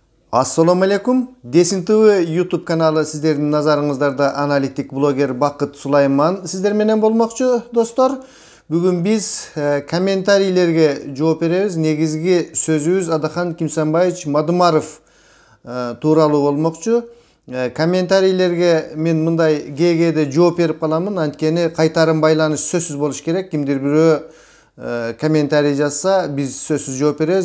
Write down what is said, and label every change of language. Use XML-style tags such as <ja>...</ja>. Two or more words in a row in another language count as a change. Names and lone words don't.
<ar>السلام عليكم.</ar> <ky>Десин TV YouTube каналы сиздердин назарыңыздарда аналитик блогер Бакыт Сулайман сиздер менен болмокчу достор. Бүгүн биз комментарийлерге жооп беребиз. Негизги сөзүбүз Адахан Кимсанбаевич Мадумаров тууралуу болмокчу. Комментарийлерге мен мындай ГГ'де жооп берип каламын. Анткени кайтарым байланыш сөзсүз болуш керек. Кимдир бирөө комментарий жазса, биз сөзсүз жооп беребиз.</ky>